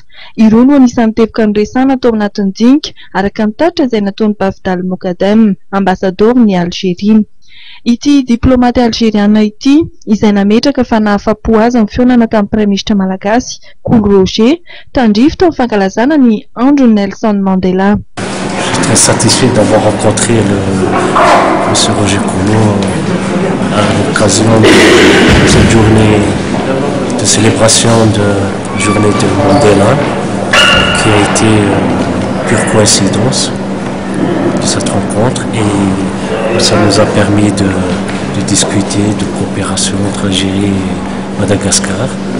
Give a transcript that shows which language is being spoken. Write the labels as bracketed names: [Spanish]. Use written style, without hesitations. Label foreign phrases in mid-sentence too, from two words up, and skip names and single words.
[Malagasy] Ireo no anisan'ny teboka niresahana tao anatin'ny dinika araka ny taritra izay nataon'ny Bafdal Mokadem, ambassadeur-ny Algérie. Ity diplomaty algériana ity izay nametraka fa nahafapo azy amin'ny fionana tamin'ny [French] Prime Ministre [Malagasy] malagasy Cool Roger tandrify tao amin'ny fankalazana ny andro Nelson Mandela. [French] Très satisfait d'avoir rencontré M. Roger Coulon à l'occasion de cette journée de célébration de journée de Mandela qui a été pure coïncidence de cette rencontre et ça nous a permis de discuter de coopération entre Algérie et Madagascar,